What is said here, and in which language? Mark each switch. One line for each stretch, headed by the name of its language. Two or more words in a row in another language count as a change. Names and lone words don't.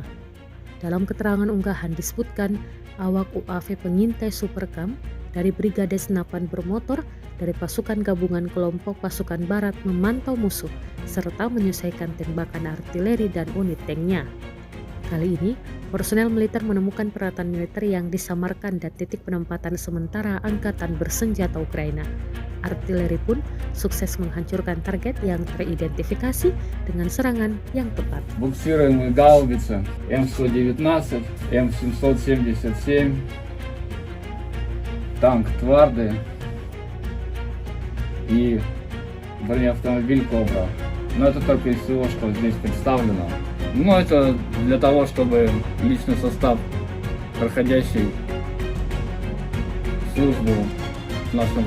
Indonesian: Dalam keterangan unggahan disebutkan awak UAV pengintai Supercam dari Brigade Senapan Bermotor dari pasukan gabungan kelompok pasukan barat memantau musuh serta menyelesaikan tembakan artileri dan unit tanknya. Kali ini, personel militer menemukan peralatan militer yang disamarkan dan titik penempatan sementara angkatan bersenjata Ukraina. Artileri pun sukses menghancurkan target yang teridentifikasi dengan serangan yang tepat.
Russian: Буксируемые гаубицы М119, М777, танк Тварды и бронеавтомобиль Кобра. Но это только из всего, что здесь представлено. Но это для того, чтобы личный состав, проходящий службу в нашем